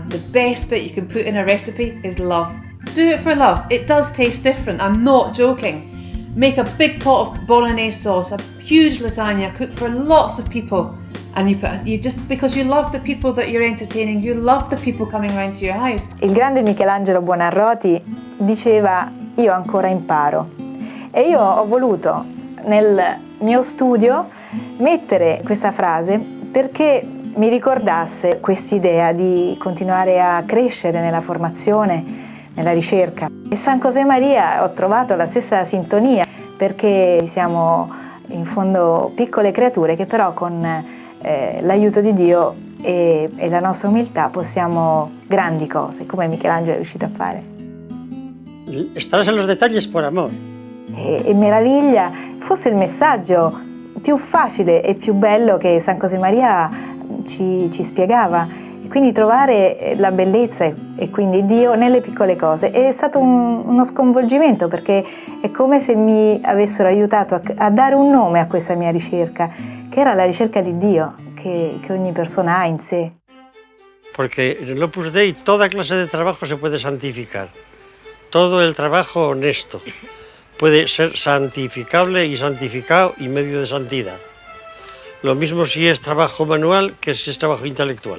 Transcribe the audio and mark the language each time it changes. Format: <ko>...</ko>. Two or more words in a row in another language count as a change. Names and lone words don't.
<en>The best bit you can put in a recipe is love. Do it for love. It does taste different, I'm not joking. Make a big pot of bolognese sauce, a huge lasagna, cook for lots of people. And you just, because you love the people that you're entertaining, you love the people coming around to your house.</en> <it>Il grande Michelangelo Buonarroti diceva: io ancora imparo. E io ho voluto nel mio studio mettere questa frase perché mi ricordasse quest'idea di continuare a crescere nella formazione, nella ricerca. E San José Maria ho trovato la stessa sintonia, perché siamo in fondo piccole creature che però con l'aiuto di Dio e la nostra umiltà possiamo grandi cose, come Michelangelo è riuscito a fare.</it> <es>Estarás en los detalles por amor.</es> <it>E meraviglia fosse il messaggio più facile e più bello che San José Maria ci spiegava, e quindi trovare la bellezza e quindi Dio nelle piccole cose. È stato uno sconvolgimento, perché è come se mi avessero aiutato a dare un nome a questa mia ricerca, che era la ricerca di Dio che ogni persona ha in sé.</it> <es>Porque en el Opus Dei toda clase de trabajo se puede santificar. Todo el trabajo honesto puede ser santificable y santificado y medio de santidad. Lo mismo si es trabajo manual que si es trabajo intelectual.</es>